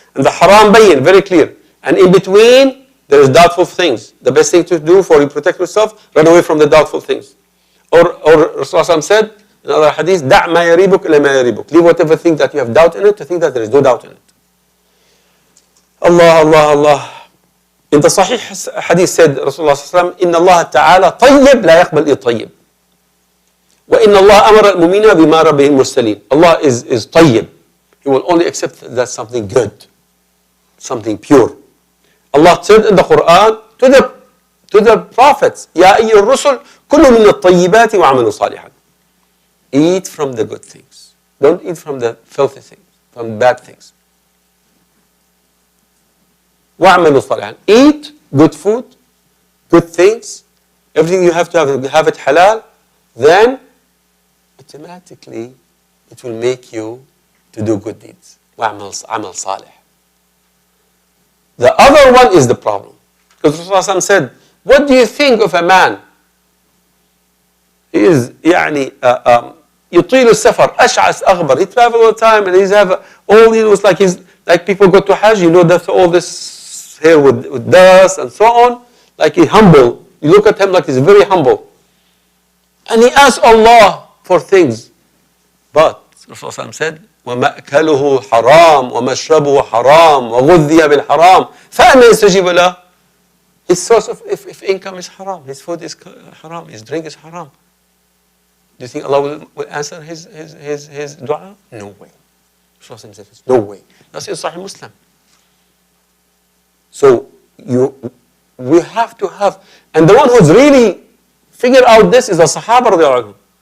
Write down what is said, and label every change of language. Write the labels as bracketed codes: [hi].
[en] And the haram bayyin, very clear. And in between, there is doubtful things. The best thing to do for you protect yourself, run away from the doubtful things. Or Rasulullah said, in another hadith, [ar] دع ما يريبك إلى ما يريبك. [en] Leave whatever thing that you have doubt in it to think that there is no doubt in it. Allah, Allah, Allah. In the Sahih hadith said, Rasulullah sallallahu [ar] إن الله تعالى طيب لا يقبل إلا طيب. وإن الله أمر المؤمنين بما أمر به المرسلين. [en] Allah is طيب. He will only accept that something good, something pure. Allah said in the Quran to the prophets, [ar] يا أيها الرسل كلوا من الطيبات وعملوا صالحا. [en] Eat from the good things. Don't eat from the filthy things, from bad things. [ar] وعملوا صالحا. [en] Eat good food, good things. Everything you have to have it halal. Then automatically it will make you to do good deeds. [ar] وعمل صالح. [en] The other one is the problem. Because Rasulullah said, what do you think of a man? He is [ar] يطيل السفر أشعث أغبر. [en] He travels all the time and he's have all like people go to Hajj, that's all this hair with dust and so on. Like he's humble. You look at him like he's very humble. And he asks Allah for things. But Rasulullah said, [ar] وَمَأْكَلُهُ حَرَامٌ وَمَشْرَبُهُ حَرَامٌ وَغُذِّيَ بِالْحَرَامِ فَأَنَّى يَسْتَجِيبُ لَهُ. [en] His source of if income is haram, his food is haram, his drink is haram. Do you think Allah will answer his dua? No way. Rasulullah says, no way. That's in Sahih Muslim. So we have to have, and the one who's really figured out this is the Sahaba radiallahu anhu.